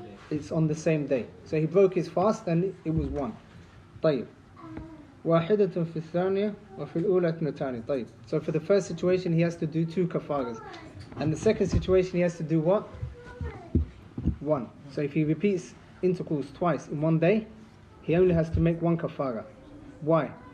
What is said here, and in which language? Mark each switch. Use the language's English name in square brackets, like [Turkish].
[English] It's on the same day. So he broke his fast and it was 1. [Arabic] طيب. واحدة في الثانية وفي الأولى اثنتان. طيب. [English] So for the first situation he has to do 2 kafaras. And the second situation he has to do what? 1. So if he repeats intercourse twice in 1 day, he only has to make 1 kafara. Why?